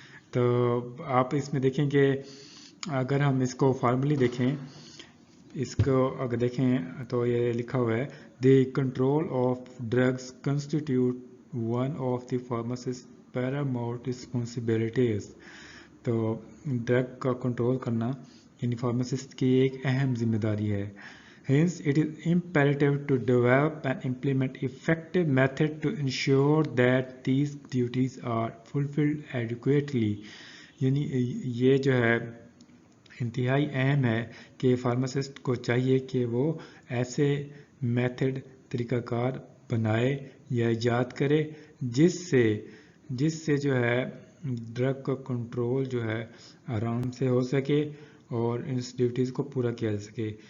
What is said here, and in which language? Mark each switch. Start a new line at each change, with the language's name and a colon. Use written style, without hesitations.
Urdu: تو آپ اس میں دیکھیں کہ اگر ہم اس کو فارملی دیکھیں، اس کو اگر دیکھیں تو یہ لکھا ہوا ہے
English: The control of drugs constitute one of the pharmacist paramount responsibilities.
Urdu: تو ڈرگ کا کنٹرول کرنا یعنی فارماسسٹ کی ایک اہم ذمہ داری ہے.
English: Hence, it is imperative to develop and implement effective methods to ensure that these duties are fulfilled adequately.
Urdu: یعنی یہ جو ہے انتہائی اہم ہے کہ فارماسسٹ کو چاہیے کہ وہ ایسے میتھڈ طریقہ کار بنائے یا ایجاد کرے جس سے جو ہے ڈرگ کا کنٹرول جو ہے آرام سے ہو سکے اور اس ڈیوٹیز کو پورا کیا جا سکے.